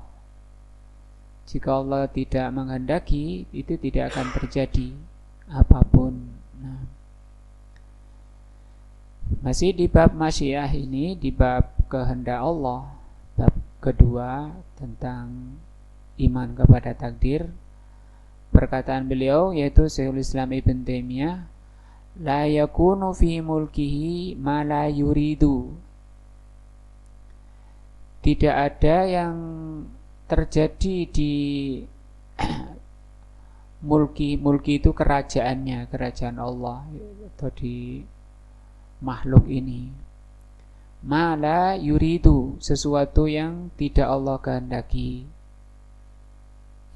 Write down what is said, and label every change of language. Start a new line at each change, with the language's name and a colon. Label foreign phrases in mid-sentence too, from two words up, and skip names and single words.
Indonesian: Jika Allah tidak menghendaki, itu tidak akan terjadi apapun. Masih di bab masyiah ini, di bab kehendak Allah, bab kedua tentang iman kepada takdir. Perkataan beliau, yaitu Syekhul Islam Ibn Taimiyah,
Arabic: لا يكون في ملكه ما لا يريد.
Indonesian: Tidak ada yang terjadi di mulki itu kerajaannya, kerajaan Allah atau di makhluk ini,
Arabic: ما لا يريد,
Indonesian: sesuatu yang tidak Allah kehendaki.